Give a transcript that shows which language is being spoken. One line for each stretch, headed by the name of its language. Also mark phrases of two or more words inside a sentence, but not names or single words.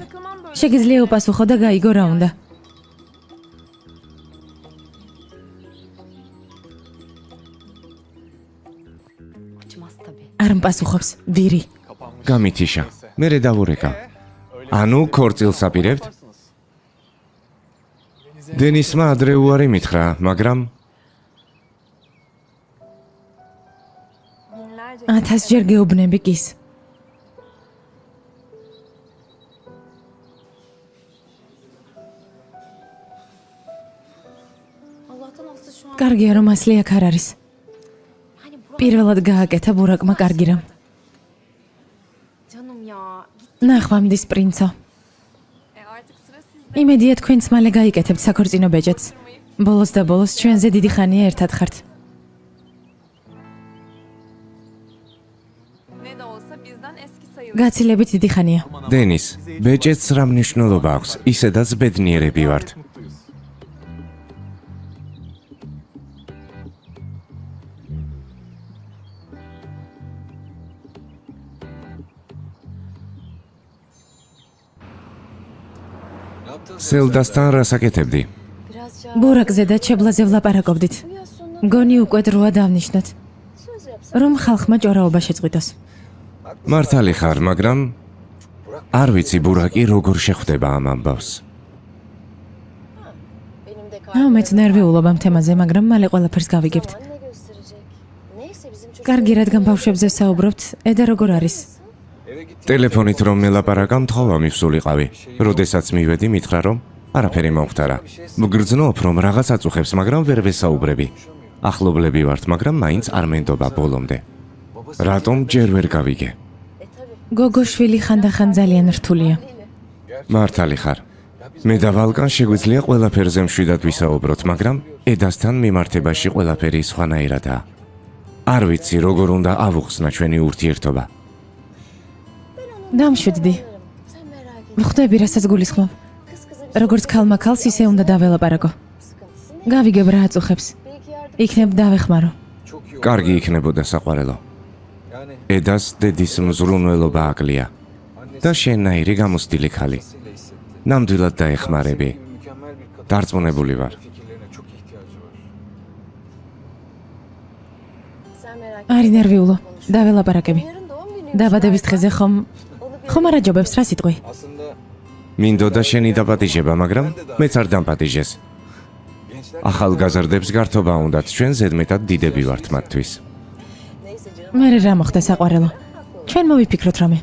Turkish: Takılmam böyle.
Georgian: შეგიძლია უპასუხო და გაიგო რა უნდა.
Turkish: açmaz tabii.
Georgian: არ მპასუხობს, ვირი. გამითიშა. მერე დავურეკავ. ანუ ქორწილს აპირებთ? დენისმა ადრე უარი მითხრა, მაგრამ
Turkish: Binlerce
Georgian: 1000-ჯერ გეუბნები კის.
Turkish: Allah'tan Aslı şu an
Georgian: კარგია რომ ასლი აქ არ არის.
Turkish: hani Burak
Georgian: პირველად გააკეთა ბურაკმა კარგი რამ.
Turkish: canım ya.
Georgian: ნახვამდის პრინცო.
Turkish: Artık sıra sizde.
Georgian: იმედია თქვენც მალე გაიკეთებთ საქორწინო ბეჯეთს. ბოლოს და ბოლოს ჩვენზე დიდი ხანია ერთად ხართ.
Turkish: Ne de olsa bizden eski sayılır.
Georgian: გაცილებით დიდი ხანია. დენის, ბეჭედს რა მნიშვნელობა აქვს? ისედაც ბედნიერები ვართ. სელდასთან რას აკეთებდი?
Turkish: Biraz
Georgian: ბურაკზე და ჩებლაზე ვლაპარაკობდით. მგონი უკვე დროა დავნიშნოთ. რომ ხალხმა ჭორაობა შეწყვიტოს. მართალი ხარ, მაგრამ არ ვიცი ბურაკი როგორ შეხვდება ამ ამბავს.
Turkish: benim de
Georgian: მეც ნერვიულობ ამ თემაზე, მაგრამ მალე ყველაფერს გავიგებთ.
Turkish: ne gösterecek? Neyse bizim çocuk.
Georgian: კარგი, რადგან ბავშვებზე ვსაუბრობთ, ედა როგორ არის? ტელეფონით რომ მელაპარაკა, მთხოვა მივსულიყავი. როდესაც მივედი, მითხრა რომ არაფერი მომხდარა. მგრძნობ რომ რაღაც აწუხებს, მაგრამ ვერ ვესაუბრები. ახლობლები ვართ, მაგრამ მაინც არ მენდობა ბოლომდე. რატომ ჯერ ვერ გავიგე? გოგოშვილი ხანდახან ძალიან რთულია. მართალი ხარ. მე და ვალკან შეგვიძლია ყველაფერზე მშვიდად ვისაუბროთ, მაგრამ ედასთან მიმართებაში ყველაფერი სხვანაირადაა. არ ვიცი როგორ უნდა ავუხსნა ჩვენი ურთიერთობა. დამშვიდდი.
Turkish: Sen merak etme.
Georgian: ხვდები, რასაც გულისხმობ.
Turkish: Kız kıza
Georgian: როგორც ქალმა ქალს ისე უნდა დაველაპარაკო.
Turkish: sıkıntısı ne?
Georgian: გავიგებ რა აწუხებს.
Turkish: Belki yardım
Georgian: იქნებ დავეხმარო. კარგი იქნებოდა საყვარელო. ედას დედის მზრუნველობა აკლია და შენნაირი გამოსდილი ხალი. ნამდვილად დაეხმარები. დარწმუნებული ვარ.
Turkish: sen merak etme.
Georgian: არი ნერვიულო. დაველაპარაკები.
Turkish: Yarın doğum günü.
Georgian: დაბადების დღეზე ხომ ხომ არა ჯობებს რა სიტყვი? მინდოდა შენი დაპატიჟება, მაგრამ მეც არ დამპატიჟეს. ახალგაზრდებს გართობა უნდათ, ჩვენ ზედმეტად დიდები ვართ მათთვის.
Turkish: Neyse canım.
Georgian: მე რა მოხდა საყვარელო? ჩვენ მოვიფიქროთ რამე.